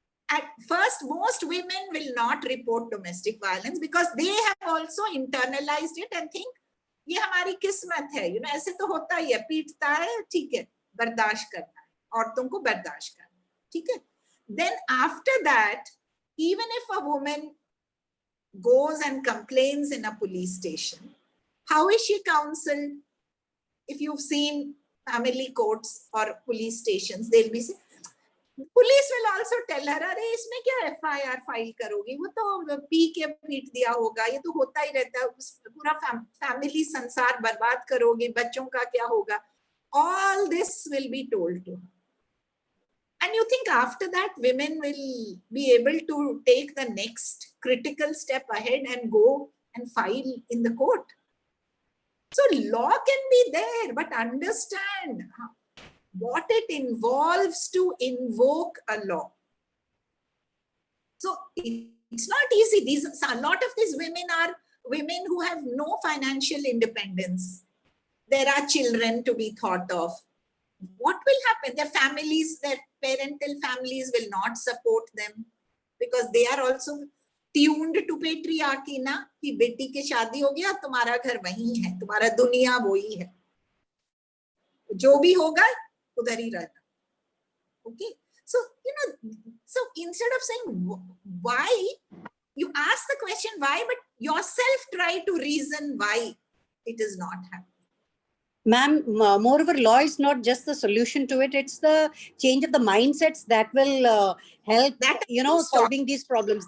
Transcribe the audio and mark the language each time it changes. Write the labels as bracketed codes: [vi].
[en] At first, most women will not report domestic violence because they have also internalized it and think, [hi] ये हमारी किस्मत है, ऐसे तो होता ही है, पीटता है, ठीक है, बर्दाश्त करना है, औरतों को बर्दाश्त करना, ठीक है. [en] Then after that, even if a woman goes and complains in a police station, how is she counseled? If you've seen family courts or police stations, they'll be saying, [hi] police [en] will also tell her, [hi] अरे इसमें क्या FIR file करोगी, वो तो P के पीट दिया होगा, ये तो होता ही रहता है, पूरा फैमिली संसार बर्बाद करोगे, बच्चों का क्या होगा. [en] All this will be told to her. And you think after that women will be able to take the next critical step ahead and go and file in the court? So law can be there, but understand what it involves to invoke a law. So it's not easy. A lot of these women are women who have no financial independence. There are children to be thought of. What will happen? Their families, their parental families will not support them because they are also tuned to patriarchy [hi] ना, कि बेटी के शादी हो गया, तुम्हारा घर वहीं है, तुम्हारा दुनिया वही है, जो भी होगा उधर ही रहना. [en] Okay, so so instead of saying why, you ask the question why, but yourself try to reason why it is not happening. Ma'am, moreover, law is not just the solution to it. It's the change of the mindsets that will help, solving these problems.